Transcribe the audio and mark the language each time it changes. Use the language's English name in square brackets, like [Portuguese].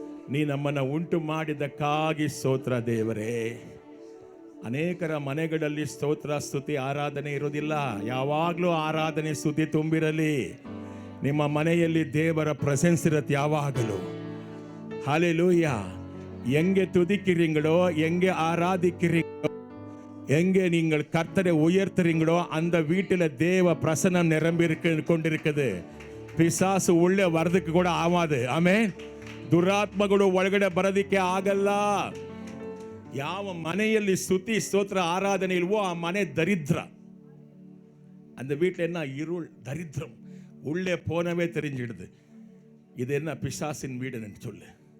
[Kannada] ನೀ ನಮ್ಮನ್ನು ಉಂಟು ಮಾಡಿದ್ದಕ್ಕಾಗಿ ಸ್ತೋತ್ರ ದೇವರೇ. ಅನೇಕರ ಮನೆಗಳಲ್ಲಿ ಸ್ತೋತ್ರ, ಸ್ತುತಿ, ಆರಾಧನೆ ಇರೋದಿಲ್ಲ. ಯಾವಾಗಲೂ ಆರಾಧನೆ, ಸ್ತುತಿ ತುಂಬಿರಲಿ. ನಿಮ್ಮ ಮನೆಯಲ್ಲಿ ದೇವರ ಪ್ರೆಸೆನ್ಸ್ ಇರುತ್ತೆ ಯಾವಾಗಲೂ. [Tamil] ஹல்லேலூயா. எங்கே துதிக்கிறீங்களோ, எங்கே ஆராதிக்கிறீங்களோ, எங்கே நீங்கள் கர்த்தரை உயர்த்துறீங்களோ, அந்த வீட்டில் தேவ பிரசன்னம் நிரம்பி கொண்டிருக்குது. பிசாசு உள்ளே வர்றதுக்கு கூட ஆகாது. ஆமென். [Kannada] ದುರಾತ್ಮಗಳು ಒಳಗಡೆ ಬರೋದಿಕ್ಕೆ ಆಗಲ್ಲ. ಯಾವ ಮನೆಯಲ್ಲಿ ಸ್ತುತಿ ಸ್ತೋತ್ರ ಆರಾಧನೆ ಇಲ್ವೋ ಆ ಮನೆ ದರಿದ್ರ. [Tamil] அந்த வீட்டில் என்ன இருள் தரித்திரம், உள்ளே போனவே தெரிஞ்சிடுது [Kannada] ಇದೆನ್ನ ಪಿಶಾಸಿನ [Tamil] வீடுன்னு சொல்லு.